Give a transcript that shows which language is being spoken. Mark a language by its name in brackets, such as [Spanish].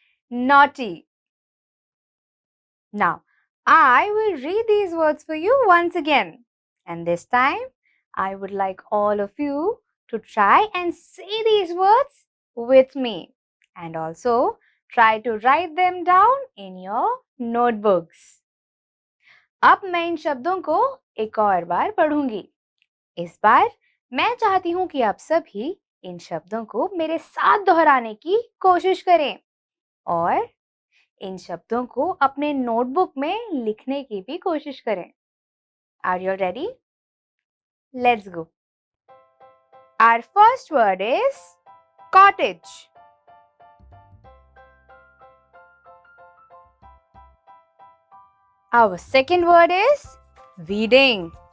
[English] Naughty. Now, I will read these words for you once again. And this time, I would like all of you to try and say these words with me. And also, try to write them down in your notebooks. [Hindi] अब मैं इन शब्दों को एक और बार पढ़ूंगी। इस बार मैं चाहती हूँ कि आप सभी इन शब्दों को मेरे साथ दोहराने की कोशिश करें और इन शब्दों को अपने नोटबुक में लिखने की भी कोशिश करें। [English] Are you ready? Let's go. Our first word is cottage. Our second word is weeding.